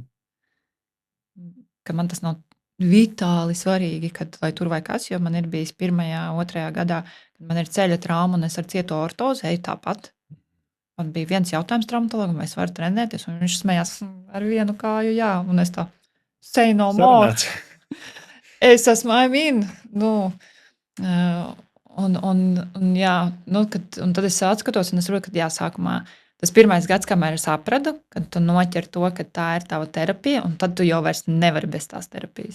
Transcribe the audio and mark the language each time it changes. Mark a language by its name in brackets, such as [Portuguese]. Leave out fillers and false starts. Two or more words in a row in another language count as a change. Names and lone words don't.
[Latvian] Ka man tas nav vitāli svarīgi, lai tur vai kas, jo man ir bijis 1., 2. gadā, kad man ir ceļa trauma un es ar cieto ortozi eju tāpat. Man bija viens jautājums traumatologam, vai es varu trenēties, un viņš smējās ar vienu kāju, jā, un es tā, [English] say no more. [Latvian] Es esmu aimīn, un tad es atskatos, un es saprotu, ka jā, sākumā tas 1. gads, kamēr es sapratu, kad tu noķer to, ka tā ir tava terapija, un tad tu jau vairs nevari bez tās terapijas.